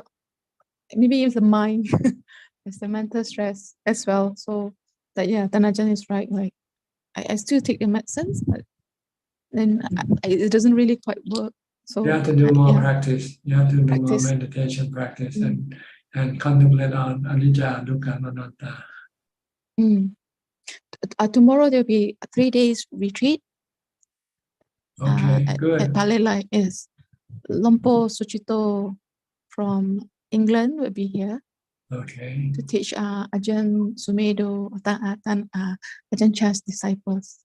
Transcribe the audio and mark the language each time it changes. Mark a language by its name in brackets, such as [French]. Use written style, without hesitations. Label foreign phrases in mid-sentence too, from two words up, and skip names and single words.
[English] Maybe it's the mind, it's the mental stress as well. So that, yeah, Tanajan is right. Like I still take the medicines, but then it doesn't really quite work. So you have to do more practice. You have to do more meditation practice and contemplate on [Pali] anicca, dukkha, anatta. [English] Tomorrow there'll be a 3 days retreat. Okay, good. At Palelai is Lompo Suchito from England will be here. Okay. To teach Ajaan Sumedo, Ajaan Chah's disciples.